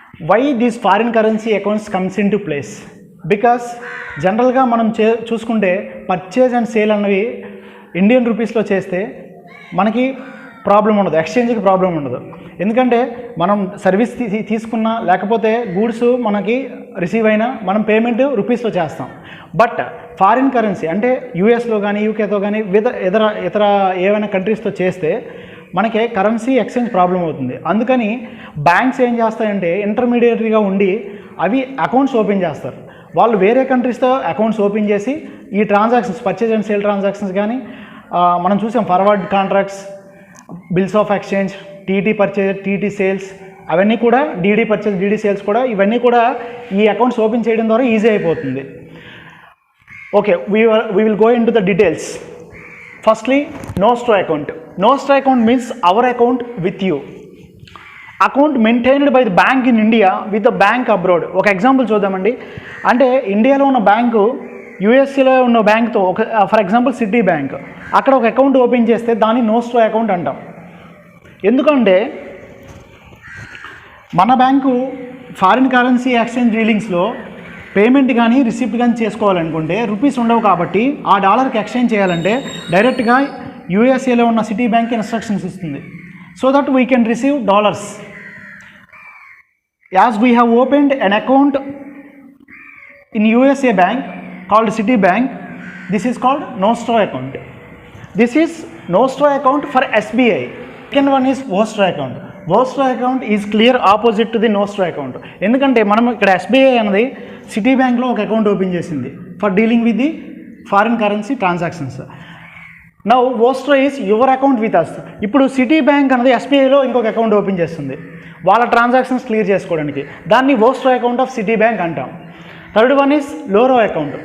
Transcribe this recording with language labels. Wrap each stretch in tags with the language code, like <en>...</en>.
<en>Why these foreign currency accounts comes into place?</en> <te>Because జనరల్గా మనం చూసుకుంటే పర్చేజ్ అండ్ సేల్ అన్నవి ఇండియన్ రూపీస్లో చేస్తే మనకి ప్రాబ్లం ఉండదు, ఎక్స్చేంజ్కి ప్రాబ్లం ఉండదు. ఎందుకంటే మనం సర్వీస్ తీసుకున్నా లేకపోతే గూడ్స్ మనకి రిసీవ్ అయినా మనం పేమెంట్ రూపీస్లో చేస్తాం. బట్ ఫారిన్ కరెన్సీ అంటే యూఎస్లో కానీ యూకేతో కానీ ఇతర ఏవైనా కంట్రీస్తో చేస్తే మనకి కరెన్సీ ఎక్స్చేంజ్ ప్రాబ్లం అవుతుంది. అందుకని బ్యాంక్స్ ఏం చేస్తాయంటే ఇంటర్మీడియటరీగా ఉండి అవి అకౌంట్స్ ఓపెన్ చేస్తారు. వాళ్ళు వేరే కంట్రీస్తో అకౌంట్స్ ఓపెన్ చేసి ఈ transactions purchase and sale transactions కానీ మనం చూసాం forward contracts, bills of exchange, TT purchase, TT sales, అవన్నీ కూడా డీడీ పర్చేజ్, డీడీ సేల్స్ కూడా ఇవన్నీ కూడా ఈ అకౌంట్స్ ఓపెన్ చేయడం ద్వారా ఈజీ అయిపోతుంది.</te> <en>Okay, we will go into the details. Firstly, Nostro account. Nostro account means our account with you. Account maintained by the bank in India with the bank abroad.</en> <te>ఒక example చూద్దామండి. అంటే ఇండియాలో ఉన్న bank యూఎస్ఏలో ఉన్న బ్యాంక్తో for example city bank, అక్కడ ఒక account open చేస్తే దాన్ని నోస్ట్రో అకౌంట్ అంటాం. ఎందుకంటే మన bank foreign currency exchange డీలింగ్స్లో payment కానీ రిసిప్ట్ కానీ చేసుకోవాలనుకుంటే రూపీస్ ఉండవు. కాబట్టి ఆ డాలర్కి ఎక్స్చేంజ్ చేయాలంటే డైరెక్ట్గా యూఎస్ఏలో ఉన్న సిటీ బ్యాంక్ ఇన్స్ట్రక్షన్స్ ఇస్తుంది,</te> <en>So that we can receive dollars. As we have opened an account in USA bank called Citibank, this is called Nostro account. This is Nostro account for SBI. Second one is Vostro account. Vostro account is clear opposite to the Nostro account.</en> <te>ఎందుకంటే మనం ఇక్కడ SBI అనేది city బ్యాంక్లో ఒక account open చేసింది</te> <en>For dealing with the foreign currency transactions. Now Vostro is your account with us.</en> <te>ఇప్పుడు city bank అనేది SBIలో ఇంకొక అకౌంట్ ఓపెన్ చేస్తుంది వాళ్ళ ట్రాన్సాక్షన్స్ క్లియర్ చేసుకోవడానికి. దాన్ని Vostro account of city bank అంటాం.</te> <en>Third one is లోరో account.</en>